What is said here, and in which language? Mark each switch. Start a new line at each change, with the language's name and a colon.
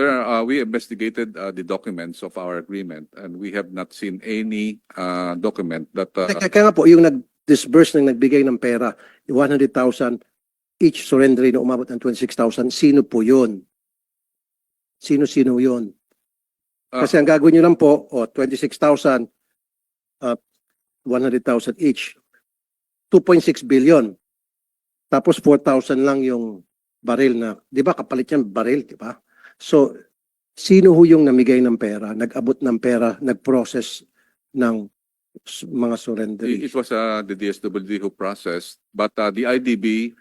English: Sir, we investigated the documents of our agreement, and we have not seen any document that
Filipino: Kaya nga po, yung nag-disburse ng nagbigay ng pera, yung 100,000 each surrender na umabot ng 26,000, sino po yun? Sino-sino yun? Kasi ang gagawin nyo lang po, 26,000, 100,000 each. 2.6 billion. Tapos 4,000 lang yung baril na, di ba kapalit yan baril, di ba? So, sino ho yung namigay ng pera, nag-abot ng pera, nag-process ng mga surrender?
English: it was the DSWD who processed, but the IDB,